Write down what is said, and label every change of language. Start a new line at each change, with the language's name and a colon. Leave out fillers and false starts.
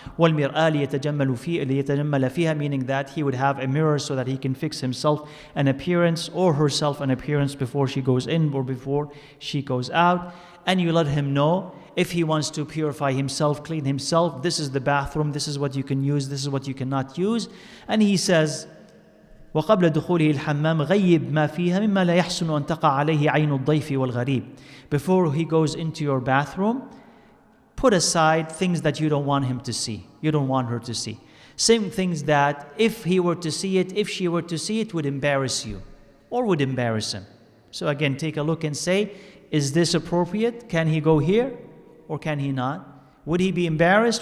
Arabic: والمرآة ليتجمل فيها,
English: meaning that he would have a mirror so that he can fix himself an appearance or herself an appearance before she goes in or before she goes out. And you let him know if he wants to purify himself, clean himself, this is the bathroom, this is what you can use, this is what you cannot use. And he says,
Arabic: وقبل دخوله الحمام غيب ما فيها مما لا يحسن أن تقع عليه عين الضيف والغريب.
English: Before he goes into your bathroom, put aside things that you don't want him to see, you don't want her to see. Same things that if he were to see it, if she were to see it, would embarrass you or would embarrass him. So again, take a look and say, is this appropriate? Can he go here or can he not? Would he be embarrassed?